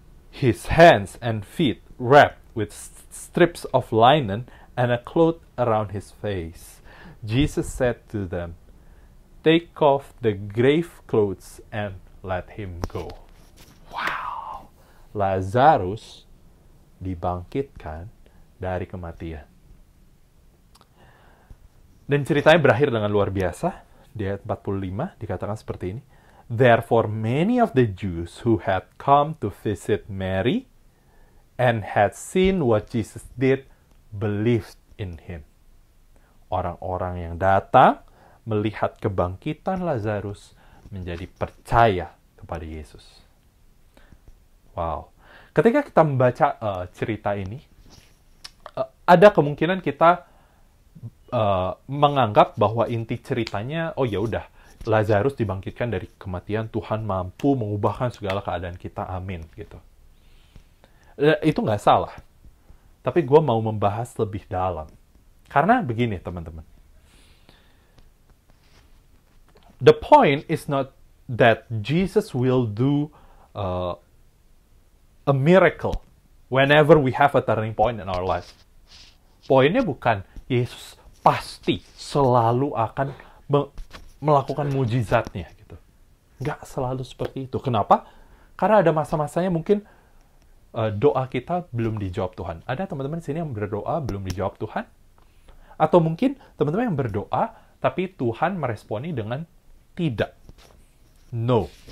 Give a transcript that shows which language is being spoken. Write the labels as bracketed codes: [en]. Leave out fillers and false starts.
[en] His hands and feet wrapped with strips of linen and a cloth around his face. Jesus said to them, take off the grave clothes and let him go. Wow. [id] Lazarus dibangkitkan dari kematian. Dan ceritanya berakhir dengan luar biasa. Di ayat 45 dikatakan seperti ini. [en] Therefore many of the Jews who had come to visit Mary and had seen what Jesus did believed in him. [id] Orang-orang yang datang melihat kebangkitan Lazarus menjadi percaya kepada Yesus. Wow. Ketika kita membaca cerita ini, ada kemungkinan kita menganggap bahwa inti ceritanya, oh ya udah, Lazarus dibangkitkan dari kematian, Tuhan mampu mengubahkan segala keadaan kita, amin, gitu. Itu nggak salah. Tapi gue mau membahas lebih dalam. Karena begini, teman-teman. [en] The point is not that Jesus will do a miracle whenever we have a turning point in our life. [id] Poinnya bukan Yesus pasti selalu akan melakukan mujizatnya gitu. Nggak selalu seperti itu. Kenapa? Karena ada masa-masanya mungkin doa kita belum dijawab Tuhan. Ada teman-teman di sini yang berdoa belum dijawab Tuhan? Atau mungkin teman-teman yang berdoa tapi Tuhan meresponi dengan tidak. No.